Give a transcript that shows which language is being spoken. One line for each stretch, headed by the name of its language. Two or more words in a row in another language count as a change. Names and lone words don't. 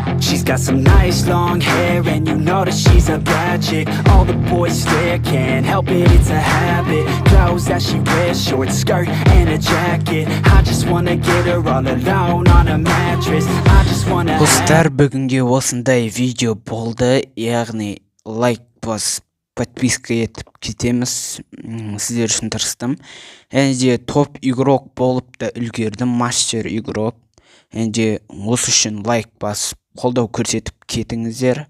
English: She's got some nice long hair, and you know that she's a bad chick. All the boys stare, can't help it, it's a habit. Clothes that she wears, short skirt and a jacket. I just wanna get her all alone on a mattress. I just wanna
Kazakh: Достар, бүгінге осындай видео болды, яғни лайк басып подписка етіп кетеміз. Сіздер үшін тырыстым. Және де
Russian: топ игрок
Kazakh: болып та үлгердім,
Russian: мастер игрок.
Kazakh: Және де осы үшін лайк басып қолдау көрсетіп кетіңіздер.